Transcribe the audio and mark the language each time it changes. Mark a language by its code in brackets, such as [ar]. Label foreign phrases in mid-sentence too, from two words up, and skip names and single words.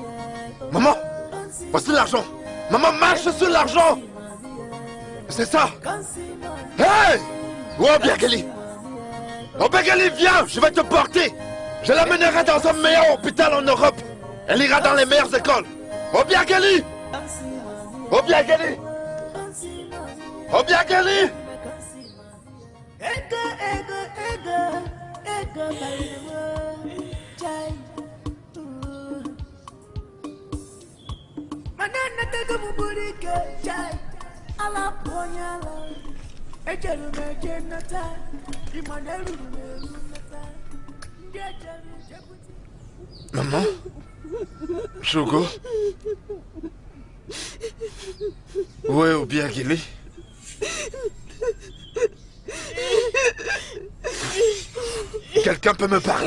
[fr] Maman, voici l'argent. Maman, marche sur l'argent. C'est ça. Hey! Obiageli. Obiageli, viens, je vais te porter. Je l'amènerai dans un meilleur hôpital en Europe. Elle ira dans les meilleures écoles. Obiageli. Obiageli. Obiageli. Manana tego muburike chai ala ponyala ejelu meje nata imaneru nata Maman? Chogo? Où est Obiageli? Quelqu'un peut me parler?